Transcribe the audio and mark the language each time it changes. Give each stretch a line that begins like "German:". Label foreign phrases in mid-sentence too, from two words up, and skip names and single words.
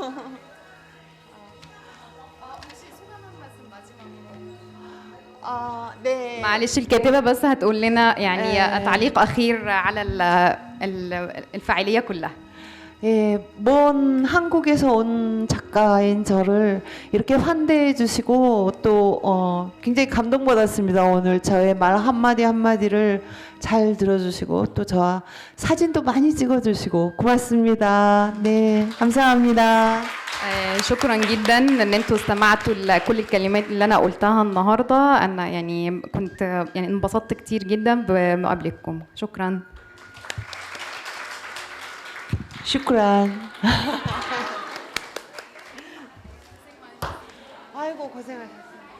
Korean: 네.
Arabic: معلش الكاتبة بس هتقول لنا يعني تعليق أخير على الفاعلية كلها.
Korean: 예, 먼 한국에서 온 작가인 저를 이렇게 환대해 주시고 또 굉장히 감동받았습니다. 오늘 저의 말 한마디 한마디를 잘 들어주시고 또 저와 사진도 많이 찍어주시고 고맙습니다. 네, 감사합니다.
Arabic: شكرا جدا ان انتوا استمعتوا لكل الكلمات اللي انا قلتها النهارده. انا يعني كنت يعني انبسطت كتير جدا بمقابلتكم. شكرا. 슈크란.
Korean: 아이고 고생하셨어요.